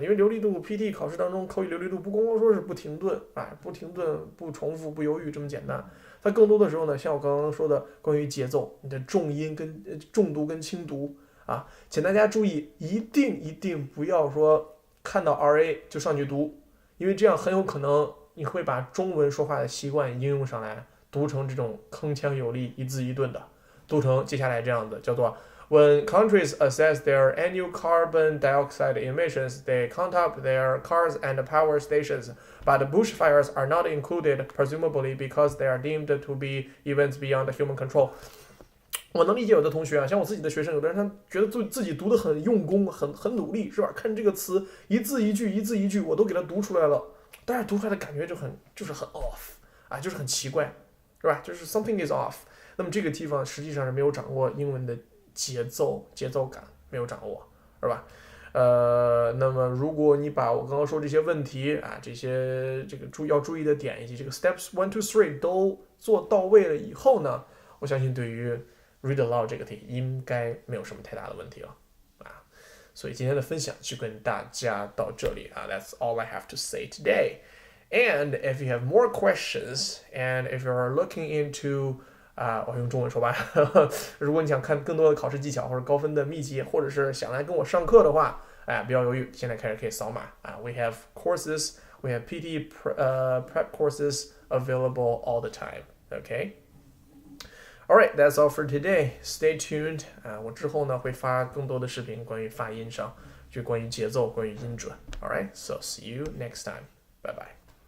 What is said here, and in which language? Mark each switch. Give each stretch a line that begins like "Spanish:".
Chinese: 因为流利度 PTE 考试当中口语流利度不光光说是不停顿啊，不停顿、不重复、不犹豫这么简单，它更多的时候呢，像我刚刚说的关于节奏，你的重音跟重读跟轻读啊，请大家注意，一定不要说看到 RA 就上去读，因为这样很有可能你会把中文说话的习惯应用上来，读成这种铿锵有力、一字一顿的。读成接下来这样子，叫做
English: When countries assess their annual carbon dioxide emissions, they count up their cars and power stations, but bushfires are not included, presumably because they are deemed to be events beyond human control.
Chinese: 我能理解有的同学啊，像我自己的学生，有的人他觉得自己读得很用功，很努力，是吧？看这个词一字一句，我都给他读出来了，但是读出来的感觉就是很 off 啊，就是很奇怪，是吧？
English: 就是 something is off。
Chinese: 那么这个地方实际上是没有掌握英文的节奏感，没有掌握，是吧？那么如果你把我刚刚说这些问题啊，这个要注意的点以及这个 steps 1 to 3都做到位了以后呢，我相信对于 read aloud 这个题应该没有什么太大的问题了啊。所以今天的分享就跟大家到这里啊 ，
English: That's all I have to say today. And if you have more questions, and if you're looking into
Chinese: 我用中文说吧。如果你想看更多的考试技巧或者高分的秘籍，或者是想来跟我上课的话，不要犹豫，现在开始可以扫码啊。
English: We have courses, we have PTE prep courses available all the time. Okay. All right, that's all for today. Stay tuned.
Chinese: 我之后呢会发更多的视频关于发音上，就关于节奏，关于音准。
English: All right, so see you next time. Bye bye.